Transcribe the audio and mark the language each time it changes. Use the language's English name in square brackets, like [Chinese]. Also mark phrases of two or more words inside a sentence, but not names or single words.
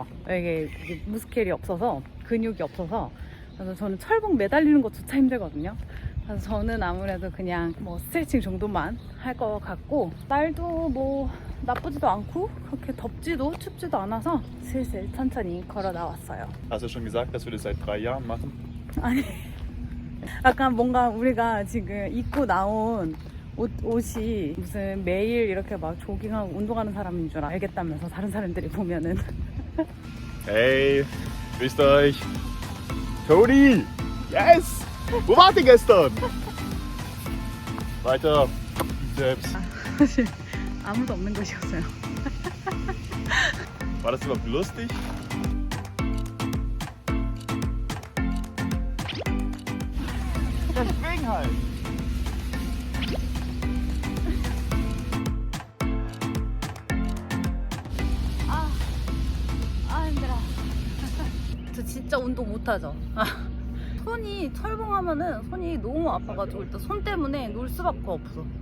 [Korean] 이게 무스켈이 없어서, 근육이 없어서. 그래서 저는 철봉 매달리는 것조차 힘들거든요. 그래서 저는 아무래도 그냥 뭐 스트레칭 정도만 할 것 같고, 날도 뭐 나쁘지도 않고 그렇게 덥지도 춥지도 않아서 슬슬 천천히 걸어 나왔어요. [German] Hast du schon gesagt, dass wir das seit 3 Jahren machen? [Korean] 아니, 약간 뭔가 우리가 지금 입고 나온 옷이 무슨 매일 이렇게 막 조깅하고 운동하는 사람인 줄 알겠다면서 다른 사람들이 보면은. [German] Hey, grüßt euch. Toni! Yes! Wo wart ihr gestern? Weiter. Bizeps. [Korean] 사실 아무도 없는 곳이었어요. [German] War das überhaupt lustig? Deswegen halt. [Korean] 힘들어. 저 진짜 운동 못하죠? 손이 철봉하면은 손이 너무 아파가지고 일단 손 때문에 놀 수밖에 없어.